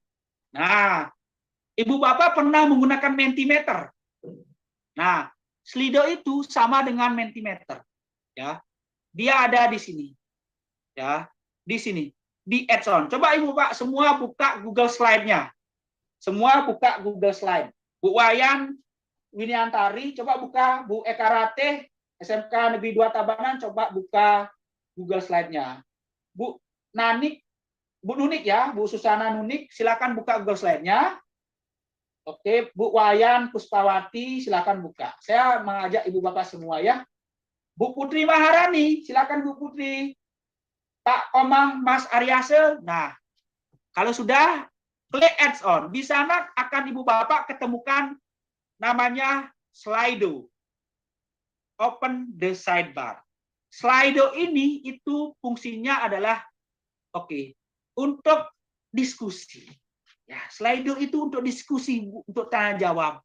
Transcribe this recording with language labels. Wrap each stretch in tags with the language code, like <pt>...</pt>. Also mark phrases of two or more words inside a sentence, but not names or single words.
<id>Nah, Ibu Bapak pernah menggunakan Mentimeter. Nah, Slido itu sama dengan Mentimeter. Ya, dia ada di sini. Ya, di sini. Di add-on. Coba Ibu Bapak semua buka Google Slide-nya. Semua buka Google Slide. Bu Wayan, Winiantari, coba buka. Bu Eka Ratih, SMK Negeri 2 Tabanan, coba buka Google Slide-nya. Bu Nunik ya, Bu Susana Nunik, silakan buka Google Slide-nya. Oke, Bu Wayan Puspawati, silakan buka. Saya mengajak Ibu Bapak semua ya. Bu Putri Maharani, silakan Bu Putri. Pak Komang, Mas Aryase. Nah, kalau sudah, klik adds on. Di sana akan Ibu Bapak ketemukan namanya Slido.</id> <en>Open the sidebar.</en> <id>Slido ini itu fungsinya adalah untuk diskusi. Ya, Slido itu untuk diskusi, untuk tanya jawab.</id>